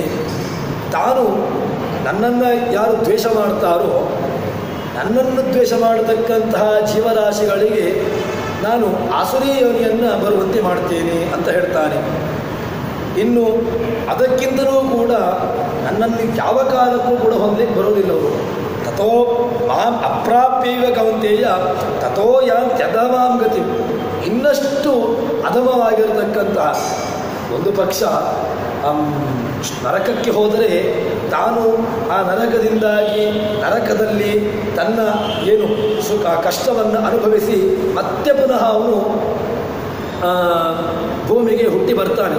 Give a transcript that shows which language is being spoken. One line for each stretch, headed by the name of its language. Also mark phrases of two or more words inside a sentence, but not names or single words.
Kannada: ತಾನು ನನ್ನನ್ನು ಯಾರು ದ್ವೇಷ ಮಾಡ್ತಾರೋ, ನನ್ನನ್ನು ದ್ವೇಷ ಮಾಡತಕ್ಕಂತಹ ಜೀವರಾಶಿಗಳಿಗೆ ನಾನು ಆಸುರಿ ಯೋನಿಯನ್ನು ಬರುವಂತೆ ಮಾಡ್ತೇನೆ ಅಂತ ಹೇಳ್ತಾನೆ. ಇನ್ನು ಅದಕ್ಕಿಂತಲೂ ಕೂಡ ನನ್ನನ್ನು ಯಾವ ಕಾಲಕ್ಕೂ ಕೂಡ ಹೊಂದಲಿಕ್ಕೆ ಬರೋದಿಲ್ಲ ಅವರು.
Sanskrit: ತಥೋ ಮಾಂ ಅಪ್ರಾಪ್ಯೈವ ಕೌಂತೇಯ ತಥೋ ಯಾಂತ್ಯಧಮಾಂ ಗತಿ.
Kannada: ಇನ್ನಷ್ಟು ಅಧಮವಾಗಿರತಕ್ಕಂತಹ ಒಂದು ಪಕ್ಷ ನರಕಕ್ಕೆ ಹೋದರೆ ತಾನು ಆ ನರಕದಿಂದಾಗಿ ನರಕದಲ್ಲಿ ತನ್ನ ಏನು ಸುಖ ಕಷ್ಟವನ್ನು ಅನುಭವಿಸಿ ಮತ್ತೆ ಪುನಃ ಅವನು ಭೂಮಿಗೆ ಹುಟ್ಟಿ ಬರ್ತಾನೆ.